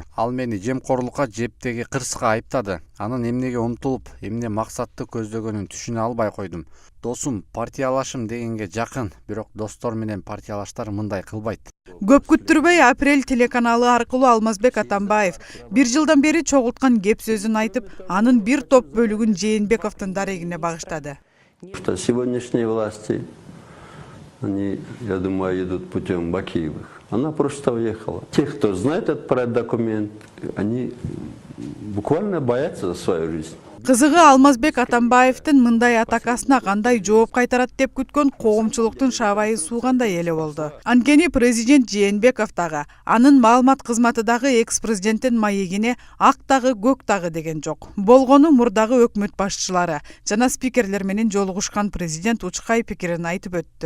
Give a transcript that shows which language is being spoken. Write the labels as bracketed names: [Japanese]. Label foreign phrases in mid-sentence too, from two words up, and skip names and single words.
[Kyrgyz] Ал мени жемкорлукка, жептеги кырсыкка айыптады. Анын эмнеге умтулуп, эмне максатты көздөгөнүн түшүнө албай койдум. Досум, партиялашым дегенге жакын, бирок достор менен партиялаштар мындай кылбайт. Көп күттүрбөй Апрель телеканалы аркылуу Алмазбек Атамбаев 1 жылдан бери чогулткан кеп сөзүн айтып, анын бир топ бөлүгүн Жээнбековдун дарегине багыштады. [Russian] Что сегодняшние власти, они, я думаю, идут путем Бакиевых. Она просто уехала. Те, кто знает этот проект документ, они буквально боятся за свою жизнь. [Kyrgyz] Кызыгы Алмазбек Атамбаевдин мындай атакасына кандай жооп кайтарат деп күткөн коомчулуктун шабайы суугандай эле болду. Анткени президент Жээнбеков дагы, анын маалымат кызматы дагы экс-президенттин маегине ак дагы көк дагы деген жок. Болгону мурдагы өкмөт башчылары жана спикерлер менен жолугушкан президент Учкай пикирин айтып өттү.